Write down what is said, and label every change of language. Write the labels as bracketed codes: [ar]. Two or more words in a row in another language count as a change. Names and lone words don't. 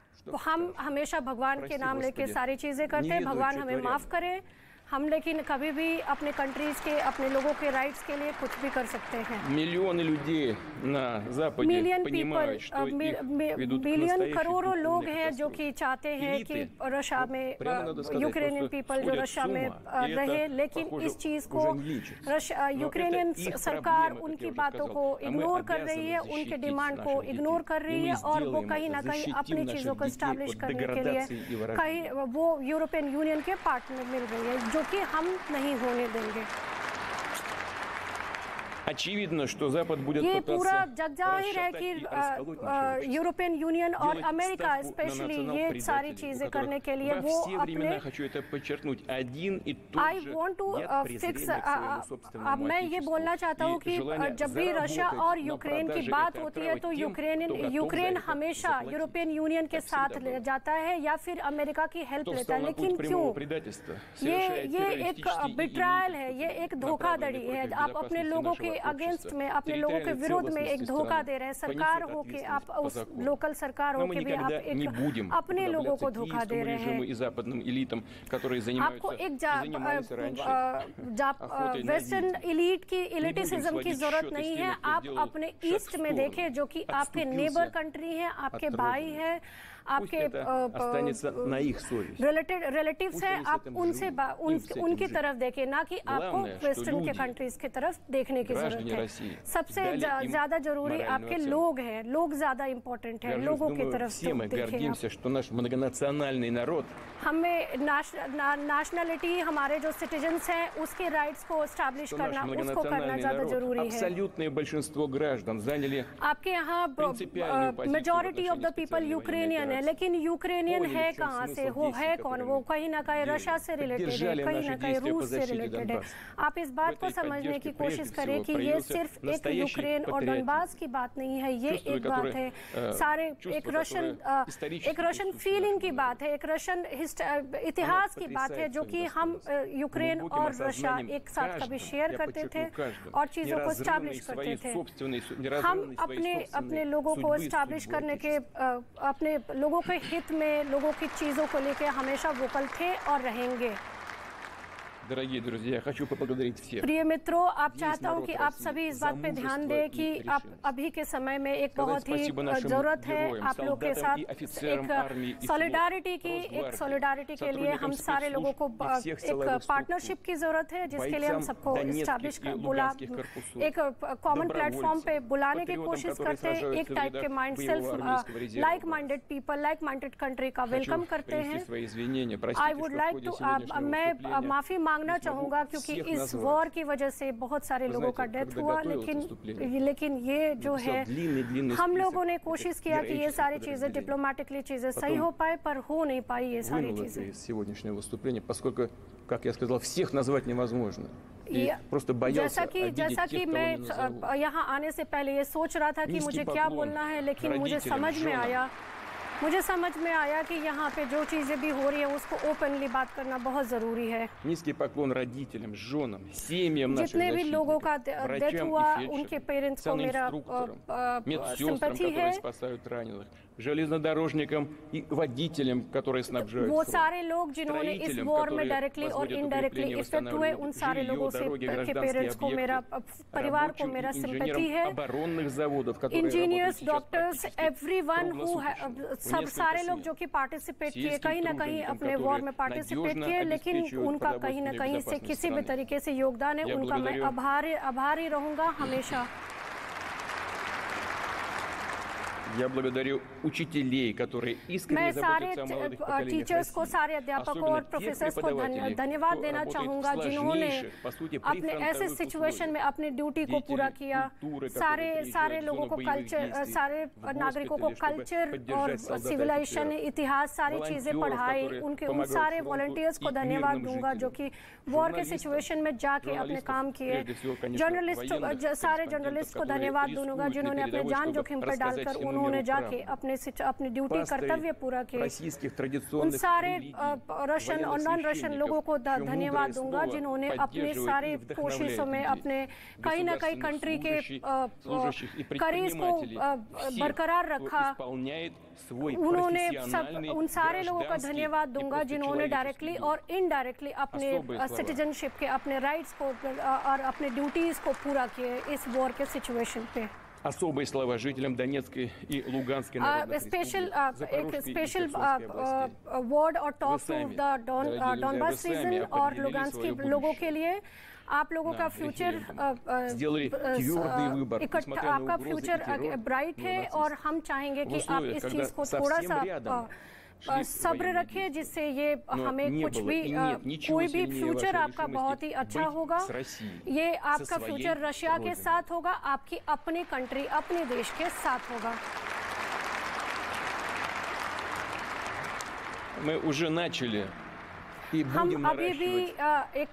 [hi] हम हमेशा भगवान के नाम लेके सारी चीज़ें करते हैं, भगवान हमें माफ़ करे। हम लेकिन कभी भी अपने कंट्रीज के, अपने लोगों के राइट्स के लिए कुछ भी कर सकते हैं। [ru] Миллионы людей на Западе понимают, что их ведут к [hi] बिलियन [ru] настоящей [hi] करोड़ों लोग [ru] духовной [hi] हैं जो [ru] катастрофе. [hi] कि चाहते हैं कि रशिया में [ru] прямо надо сказать, [hi] यूक्रेनियन [ru] просто [hi] पीपल जो [ru] сходят [hi] रशिया [ru] с [hi] में [ru] ума, и [hi] रहे, [ru] это, [hi] लेकिन [ru] похоже, [hi] इस चीज़ को [ru] уже не лечится. Но [hi] यूक्रेनियन [ru] это их [hi] सरकार [ru] проблема, как [hi] उनकी [ru] я уже [hi] बातों [ru] сказал. [hi] को [ru] А мы [hi] इग्नोर कर [ru] обязаны [hi] रही है, उनके [ru] защитить [hi] डिमांड को [ru] наших [hi] इग्नोर [ru] детей. [hi] कर [ru] И [hi] रही [ru] мы [hi] है, और वो [ru] сделаем [hi] कहीं [ru] это, [hi] ना कहीं [ru] защитим [hi] अपनी [ru] наших [hi] चीज़ों को [ru] детей [hi] इस्टेब्लिश [ru] от [hi] करने के लिए [ru] деградации и вражды. [hi] कहीं वो यूरोपियन यूनियन के पार्टनर मिल रही है, जो कि हम नहीं होने देंगे। [ru] Очевидно, что Запад будет [hi] ये पूरा [ru] пытаться [hi] जग जाहिर है [ru] расшатать [hi] कि [ru] и расколоть наше общество. [hi] यूरोपियन यूनियन और [ru] Делать [hi] अमेरिका [ru] ставку на [hi] स्पेशली ये [ru] национал-предателей, [hi] सारी [ru] у [hi] चीज़ें [ru] которых [hi] करने के लिए [ru] во [hi] वो [ru] все времена, [hi] अपने [ru] хочу это подчеркнуть, один и тот [en] आई [ru] же [en] want to [ru] яд [en] फिक्स [ru] презрения к своему собственному [hi] अब मैं ये [ru] отечеству [hi] बोलना चाहता हूँ [ru] и [hi] कि [ru] желание [hi] जब भी रशिया [ru] заработать [hi] और [ru] на [hi] यूक्रेन की [ru] продаже [hi] बात [ru] этой [hi] होती है [ru] отравы [hi] तो [ru] тем, кто готов [hi] यूक्रेन [ru] за это [hi] हमेशा [ru] заплатить. [hi] यूरोपियन यूनियन के [ru] Так [hi] साथ [ru] всегда было. [hi] जाता है या फिर अमेरिका की हेल्प [ru] Кто [hi] लेता [ru] встал [hi] है, [ru] на [hi] लेकिन [ru] путь [hi] क्यों? [ru] прямого предательства, [hi] ये [ru] совершая [hi] एक [ru] террористические и [hi] बिट्रायल है, ये [ru] иные [hi] एक [ru] преступления, [hi] धोखाधड़ी [ru] направленные [hi] है। [ru] против [hi] आप अपने [ru] безопасности [hi] लोगों [ru] нашего [hi] के अगेंस्ट [ru] общества, [hi] में, अपने लोगों के [ru] территориальной [hi] विरोध में एक [ru] целостности [hi] धोखा [ru] страны, [hi] दे रहे हैं। [ru] понесет [hi] सरकार हो कि [ru] ответственность [hi] आप [ru] по [hi] उस [ru] закону. [hi] लोकल सरकार [ru] Но [hi] हो [ru] мы [hi] कि भी आप [ru] никогда не будем [hi] एक अपने लोगों को [ru] уподобляться [hi] धोखा दे [ru] киевскому [hi] रहे [ru] режиму [hi] हैं। [ru] и западным элитам, которые [hi] आपको [ru] занимаются [hi] एक [ru] и занимались раньше охотой на [hi] वेस्टर्न [ru] ведьм. [hi] इलीट की [ru] Не будем [hi] इलिटिसिज्म की [ru] сводить [hi] जरूरत [ru] счеты с [hi] नहीं [ru] теми, [hi] है। [ru] кто [hi] आप [ru] сделал [hi] अपने [ru] шаг [hi] ईस्ट [ru] в [hi] में [ru] сторону, [hi] देखें, जो कि आपके [ru] отступился [en] neighbour country [hi] है, आपके [ru] от [hi] भाई [ru] родины. [hi] है, [ru] Пусть [hi] आपके [ru] это останется на их совести. [hi] रिलेटिव्स [ru] Пусть [hi] हैं, [ru] они с [hi] आप [ru] этим [hi] उनसे [ru] живут, им с этим [hi] उनकी [ru] жить. [hi] तरफ देखें, ना कि आपको [ru] Главное, что [hi] वेस्टर्न के [ru] люди, [hi] कंट्रीज की तरफ देखने की जरूरत [ru] граждане [hi] है। [ru] России, [hi] सबसे [ru] дали им [hi] ज्यादा जरूरी [ru] моральную [hi] आपके [ru] оценку. [hi] लोग हैं, लोग ज्यादा इम्पोर्टेंट हैं, [ru] Горжусь, [hi] लोगों की [ru] думаю, [hi] तरफ [ru] все мы [hi] देखें आप। [ru] гордимся, что наш многонациональный народ [hi] हमें नेशनलिटी, हमारे जो सिटीजन्स हैं, उसके राइट्स को एस्टैब्लिश [ru] что [hi] करना, [ru] наш [hi] उसको करना [ru] многонациональный [hi] ज़्यादा [ru] народ, [hi] जरूरी है। [ru] абсолютное большинство граждан заняли [hi] आपके यहाँ [ru] принципиальную позицию [en] मेजॉरिटी [ru] в [en] of the [ru] отношении [en] पीपल [ru] специальной [hi] यूक्रेनियन है, [ru] военной [hi] लेकिन यूक्रेनियन [ru] Поняли, [hi] है [ru] в чем [hi] कहाँ से, [ru] смысл [hi] वो है [ru] действий, [hi] कौन? [ru] которые [hi] वो कहीं ना कहीं [ru] делали. [hi] रशिया से रिलेटेड है, [ru] Поддержали [hi] कहीं [ru] наши [hi] ना कहीं [ru] действия по [hi] रूस से [ru] защите [hi] रिलेटेड है। [ru] Донбасса. [hi] आप इस बात [ru] В [hi] को [ru] этой [hi] समझने की [ru] поддержке [hi] कोशिश [ru] прежде [hi] करें [ru] всего [hi] कि ये [ru] проявился [hi] सिर्फ एक [ru] настоящий [hi] यूक्रेन और [ru] патриотизм. [hi] डोनबास की बात नहीं है, ये [ru] Чувства, [hi] एक बात [ru] которые, [hi] है सारे [ru] чувства, [hi] एक रशियन [ru] которые исторически [hi] एक रशियन [ru] присущи [hi] फीलिंग [ru] нашему [hi] की [ru] народу. [hi] बात है, एक रशियन इतिहास की बात है, जो कि हम यूक्रेन [ru] глубоким [hi] और रशिया [ru] осознанием [hi] एक साथ कभी [ru] каждого, [hi] शेयर [ru] я [hi] करते थे [ru] подчеркну, каждого, [hi] और चीज़ों को [ru] неразрывной [hi] स्टैब्लिश करते [ru] своей [hi] थे। [ru] собственной, [hi] हम [ru] неразрывной [hi] अपने [ru] своей [hi] अपने [ru] собственной [hi] लोगों को [ru] судьбы и [hi] इस्टेब्लिश [ru] судьбы [hi] करने के [ru] Отечества. [hi] अपने लोगों के हित में, लोगों की चीज़ों को लेकर हमेशा वोकल थे और रहेंगे। [ru] Дорогие друзья, я хочу поблагодарить всех. [hi] प्रिय मित्रों, आप [ru] Весь [hi] चाहता हूं [ru] народ [hi] कि आप [ru] России [hi] सभी इस [ru] за [hi] बात पे ध्यान [ru] мужество [hi] दें [ru] и [hi] कि आप [ru] решимость. [hi] अभी के समय में एक [ru] Сказать [hi] बहुत ही [ru] спасибо нашим [hi] ज़रूरत है [ru] героям, [hi] आप लोग के [ru] солдатам [hi] साथ [ru] и офицерам армии и [hi] सॉलिडारिटी की, [ru] Росгвардии, [hi] एक सॉलिडारिटी के लिए हम [ru] сотрудникам [hi] सारे लोगों को [ru] спецслужб и всех [hi] एक [ru] силовых [hi] पार्टनरशिप की ज़रूरत है, जिसके लिए हम [ru] бойцам [hi] सबको [ru] Донецких [hi] इस्टेब्लिश [ru] и [hi] बुला [ru] Луганских корпусов, [hi] एक [en] common platform [hi] पे बुलाने की [ru] патриотам, [hi] कोशिश [ru] которые [hi] करते हैं, [ru] сражаются [hi] एक [ru] в [hi] टाइप [ru] рядах [hi] के माइंड [ru] боевого [hi] सेल्फ [ru] армейского резерва. [en] like minded people, like minded country का वेलकम [ru] Хочу [hi] करते हैं। [ru] принести свои извинения. [en] आई [ru] Простите, [en] वुड [ru] что в [en] लाइक [ru] ходе [en] टू [ru] сегодняшнего [hi] मैं [ru] выступления [hi] माफ़ी मांगना [ru] не смогу [hi] चाहूँगा क्योंकि [ru] всех [hi] इस [ru] назвать. [hi] वॉर की वजह से बहुत सारे [ru] Вы [hi] लोगों का [ru] знаете, [hi] डेथ [ru] когда [hi] हुआ, [ru] готовилось выступление, [hi] लेकिन ये जो है [ru] длинный [hi] हम [ru] список [hi] लोगों ने [ru] этих [hi] कोशिश किया कि ये [ru] героических [hi] सारी चीज़ें [ru] подразделений. [hi] डिप्लोमेटिकली चीज़ें सही [ru] Потом [hi] हो पाए, पर हो नहीं पाई ये सारी [ru] Вынул это [hi] चीज़ें। [ru] из сегодняшнего выступления, поскольку, как я сказал, всех назвать невозможно. И [hi] ये- [ru] просто боялся обидеть [hi] जैसा [ru] тех, [hi] कि [ru] кого [hi] मैं [ru] не назову. [hi] यहाँ आने से पहले ये सोच रहा था कि [ru] Низкий [hi] मुझे क्या [ru] поклон [hi] बोलना है, लेकिन मुझे [ru] родителям, [hi] समझ में [ru] женам. [hi] आया कि यहाँ पे जो चीज़ें भी हो रही है उसको ओपनली बात करना बहुत ज़रूरी है। [ru] Низкий поклон родителям, женам, семьям наших [hi] जितने भी लोगों का [ru] защитников, [hi] डेथ [ru] врачам [hi] हुआ, [ru] и [hi] उनके [ru] фельдшерам, [hi] पेरेंट्स को मेरा [ru] санинструкторам, медсестрам, [hi] सिंपैथी है। [ru] которые спасают раненых, железнодорожникам и водителям, которые снабжают [hi] वो [ru] фронт, [hi] सारे लोग जिन्होंने इस [ru] строителям, [hi] वॉर में [ru] которые [hi] डायरेक्टली और [ru] возводят [hi] इनडायरेक्टली [ru] укрепления, [hi] इफेक्ट हुए, उन सारे [ru] жилье, [hi] लोगों से [ru] дороги, [hi] के [ru] гражданские [hi] पेरेंट्स को, मेरा [ru] объекты, [hi] परिवार को [ru] рабочим [hi] मेरा [ru] и [hi] सिंपैथी है। [ru] инженерам оборонных заводов, которые [hi] इंजीनियर्स, [ru] работают сейчас [hi] डॉक्टर्स, [ru] практически [en] everyone who [ru] круглосуточно, [hi] सब [ru] несколько [hi] सारे लोग [ru] смен. [hi] जो कि पार्टिसिपेट किए, [ru] Сельским [hi] कहीं ना कहीं [ru] труженикам, [hi] अपने वॉर में [ru] которые [hi] पार्टिसिपेट [ru] надежно [hi] किए, लेकिन [ru] обеспечивают [hi] उनका कहीं ना [ru] продовольственную [hi] कहीं से [ru] безопасность [hi] किसी भी [ru] страны. [hi] तरीके से योगदान है, [ru] Я [hi] उनका मैं [ru] благодарю. [hi] आभारी रहूंगा हमेशा। [ru] Я благодарю учителей, которые искренне [hi] मैं सारे [ru] заботятся о молодых поколениях [hi] टीचर्स को, [ru] России. [hi] सारे अध्यापकों [ru] Особенно [hi] और [ru] тех [hi] प्रोफेसर्स को [ru] преподавателей, [hi] धन्यवाद [ru] кто [hi] देना [ru] работает [hi] चाहूँगा, [ru] в [hi] जिन्होंने [ru] сложнейших, по сути, [hi] अपने ऐसे [ru] прифронтовых [hi] सिचुएशन में [ru] условиях. [hi] अपनी ड्यूटी को [ru] Деятели [hi] पूरा किया। [ru] культуры, [hi] सारे [ru] которые [hi] सारे [ru] приезжают в [hi] लोगों [ru] зону [hi] को [ru] боевых [hi] कल्चर, [ru] действий, [hi] सारे [ru] в [hi] नागरिकों को [ru] госпитале, чтобы [hi] कल्चर और [ru] поддержать солдат и [hi] सिविलाइजेशन, [ru] офицеров. [hi] इतिहास, सारी चीज़ें [ru] волонтеров, [hi] पढ़ाई, [ru] которые [hi] उन [ru] помогают [hi] सारे [ru] фронту [hi] वॉलंटियर्स को [ru] и [hi] धन्यवाद [ru] мирным [hi] दूंगा जो [ru] жителям. [hi] कि वॉर के [ru] Журналистов, [hi] सिचुएशन में जाके अपने [ru] журналистов, [hi] काम किए। [ru] прежде всего, конечно, [hi] जर्नलिस्ट, [ru] военных [hi] सारे [ru] корреспондентов, [hi] जर्नलिस्ट को [ru] которые [hi] धन्यवाद दूंगा [ru] рискуют [hi] जिन्होंने [ru] на [hi] अपने [ru] передовой, [hi] जान [ru] чтобы [hi] जोखिम पर [ru] рассказать [hi] डालकर [ru] всему [hi] उन्होंने उन्होंने जाके अपनी ड्यूटी कर्तव्य पूरा किए। उन सारे रशियन और [en] non Russian [hi] लोगों को धन्यवाद दूंगा जिन्होंने अपने सारे कोशिशों में अपने कहीं ना कहीं कंट्री के करेज को बरकरार रखा। उन्होंने उन सारे लोगों का धन्यवाद दूंगा जिन्होंने डायरेक्टली और इनडायरेक्टली अपने सिटीजनशिप के अपने राइट्स को और अपने ड्यूटीज को पूरा किए इस वॉर के सिचुएशन पे। [ru] Особые слова жителям Донецкой и Луганской народных республик, [en] special word [hi] और [en] talk to the Donbas region [hi] और लुगांस्क के लोगों के लिए। आप लोगों का फ्यूचर आपका [en] future bright [hi] है और हम चाहेंगे कि आप इस चीज़ को थोड़ा सा सब्र रखिए जिससे ये हमें कुछ भी कोई भी फ्यूचर आपका बहुत ही अच्छा होगा। ये आपका फ्यूचर रशिया के साथ होगा, आपकी अपनी कंट्री अपने देश के साथ होगा। [ru] Мы уже начали и будем наращивать।